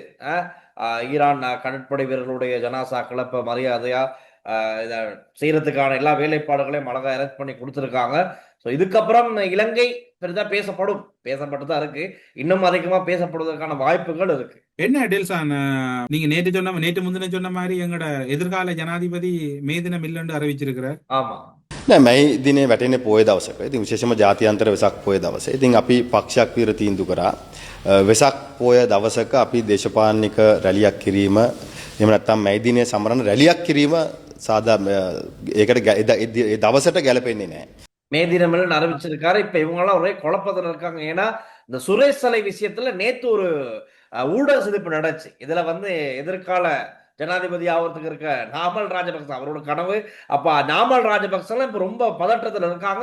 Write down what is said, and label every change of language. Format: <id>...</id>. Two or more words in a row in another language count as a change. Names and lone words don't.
<ta>ஈரான் கடற்படை வீரர்களுடைய ஜனாசாக்களை இப்ப மரியாதையா இத செய்யறதுக்கான எல்லா வேலைப்பாடுகளையும் அழகா அரேஞ்ச் பண்ணி கொடுத்துருக்காங்க. ஸோ இதுக்கப்புறம் இலங்கை பெரிதா பேசப்பட்டுதான் இருக்கு. இன்னும் அதிகமா பேசப்படுவதற்கான வாய்ப்புகள் இருக்கு. என்ன டெல்சான் நீங்க நேற்று முந்தின சொன்ன மாதிரி எங்களோட எதிர்கால ஜனாதிபதி மே தினம் இல்லைன்னு அறிவிச்சிருக்கிறார். ஆமா</ta> <si>නෑ මැයි දිනේ වැටෙන්නේ පොය දවසක. ඉතින් විශේෂම ජාත්‍යන්තර වෙසක් පොය දවසේ. ඉතින් අපි පක්ෂයක් විතර තීන්දුව කරා වෙසක් පොය දවසක අපි දේශපාලනික රැලියක් කිරීම එහෙම නැත්නම් මැයි දිනේ සමරන රැලියක් කිරීම සාදා ඒකට ඒ දවසට ගැලපෙන්නේ නැහැ.</si> <ta>மே தினம்னு அறிவிச்சிருக்காரு. இப்ப இவங்கெல்லாம் ஒரே குழப்பத்துல இருக்காங்க. ஏன்னா இந்த சுரேஷ் சலை விஷயத்துல நேத்து ஒரு ஊடக சந்திப்பு நடந்துச்சு. இதுல எதிர்கால ஜனாதிபதி ஆகிறதுக்கு இருக்க நாமல் ராஜபக்ச அவரோட கனவு. அப்ப நாமல் ராஜபக்செல்லாம் இப்ப ரொம்ப பதற்றத்துல இருக்காங்க.</ta>